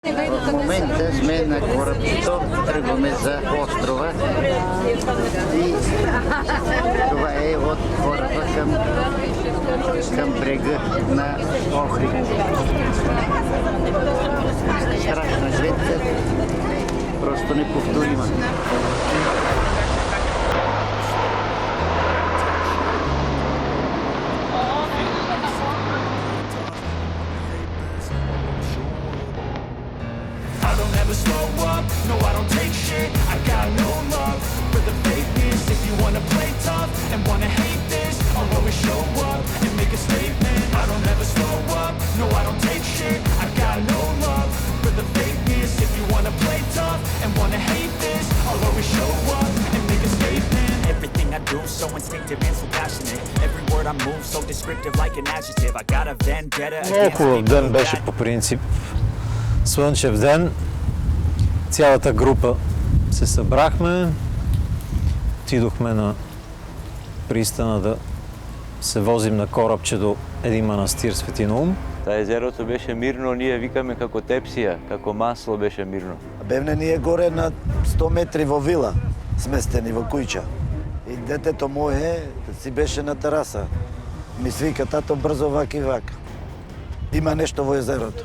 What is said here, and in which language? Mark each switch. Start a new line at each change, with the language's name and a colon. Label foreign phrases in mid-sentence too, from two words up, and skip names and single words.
Bulgarian: В момента сме на корабчето, тръгваме за острова и това е от кораба към брега на Охрид. Страшна гледка, просто неповторима.
English: Slow up, no I don't take shit. I got no love for the fakeness. If you wanna play tough and wanna hate this, I'll always show up and make a statement. I don't ever slow up, no I don't take shit. I got no love for the fakeness. If you wanna play tough and wanna hate this, I'll always show up and make a statement. Everything I do so instinctive and so passionate. Every word I move so descriptive like an adjective. I got a vendetta against
Bulgarian: Хубав ден беше по принцип. Слънчев ден. Цялата група се събрахме, отидохме на пристана да се возим на корабче до един манастир Свети Наум.
Macedonian: Та езерото беше мирно, ние викаме како тепсија, како масло беше мирно. Бевне ние горе на 100 метри во вила, сместени во куќа. И детето мое си беше на тераса. Ми свика, тато, брзо вак и вак. Има нешто во езерото.